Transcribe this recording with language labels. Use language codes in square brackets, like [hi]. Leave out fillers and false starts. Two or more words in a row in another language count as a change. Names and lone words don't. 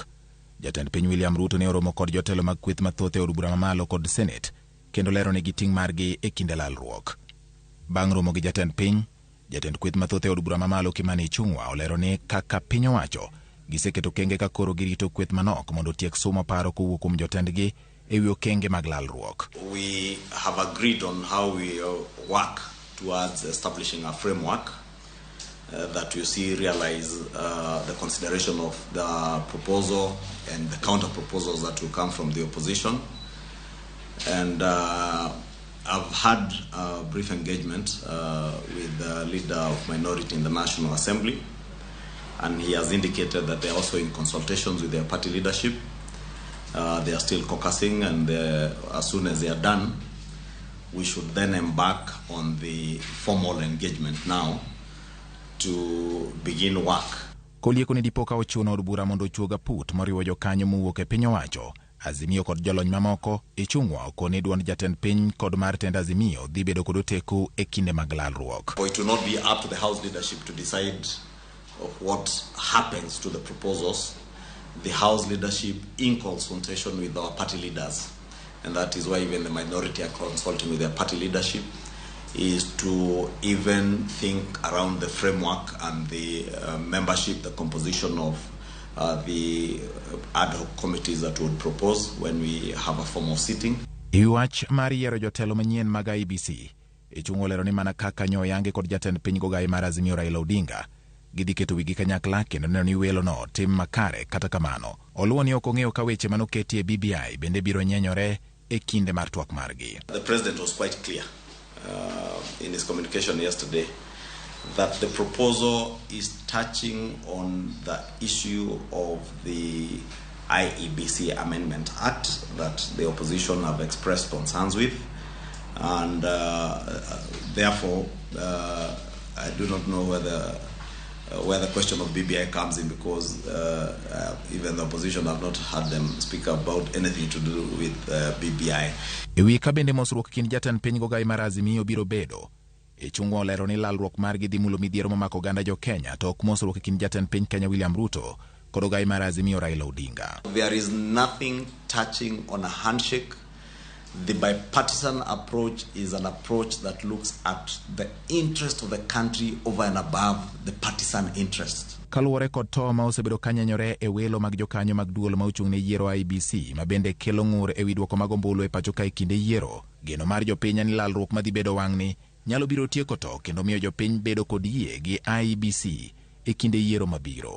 [luo] Jatend piny William Ruto ne oromo kod jotelo mag kweth mathoth e od bura mamalo kod Senate kendo lero ne giting' margi e kinde lalruok. Bang' romo gi jatend piny, jatend kweth mathoth e od bura mamalo Kimani Ichung'wah olero ni kaka piny owacho giseketo kenge ka koro girito kweth manok mondo tiek somo paro kowuok kuom jotendgi e wi okenge mag lalruok. [en] We have agreed on how we work towards establishing a framework that you see realize the consideration of the proposal and the counter proposals that will come from the opposition. And I've had a brief engagement with the leader of minority in the National Assembly, and he has indicated that they are also in consultations with their party leadership. They are still caucusing, and as soon as they are done, we should then embark on the formal engagement now to begin work. [luo] Kolieko ni dipoka ochuno od bura mondo chuoga put moriwo jokanyo mowuok e piny owacho, Azimio kod jolony mamoko, Ichung'wah okone duond jatend piny kod mar tend Azimio dhi bedo kod oteku e kinde mag lalruok. [en] It will not be up to the House leadership to decide of what happens to the proposals. The House leadership, in consultation with our party leaders, and that is why even the minority are consulting with their party leadership, is to even think around the framework and the membership, the composition of the ad hoc committees that would propose when we have a formal sitting. [luo] Iwach mar yiero jotelo manyien mag IEBC, Ichung'wah olero ni mana kaka nyoyange kod jatend piny gogai mar Azimio Raila Odinga, gidhi keto wigi kanyakla kendo neno ni welo no tim makare. Kata kamano, oluwo ni ok ong'eyo ka weche manoketi e BBI bende biro nyenyore e kinde mar twak margi. [en] The president was quite clear in his communication yesterday that the proposal is touching on the issue of the IEBC Amendment Act that the opposition have expressed concerns with, and therefore I do not know where the question of BBI comes in, because even the opposition have not had them speak about anything to do with BBI. [luo] Ewi ka bende mosruok kin jatend piny gogai mar Azimio biro bedo, Ichung'wah olero ni lalruok margi dhi mulo midhiero mamako oganda jo Kenya to ok mosruok kin jatend piny Kenya William Ruto kod ogai mar Azimio Raila Odinga. [en] There is nothing touching on a handshake. The bipartisan approach is an approach that looks at the interest of the country over and above the partisan interest. [luo] Kaluwore kod to ma osebedo kanyenyore e welo mag jokanyo mag duol ma ochung' ne yiero IEBC ma bende kelo ng'ur e wi duoko mag ombulu e pacho ka e kinde yiero, geno mar jopiny ni lalruok madhi bedo wang'ni nyalo biro tieko to kendo miyo jopiny bedo kod yie gi IEBC e kinde yiero mabiro.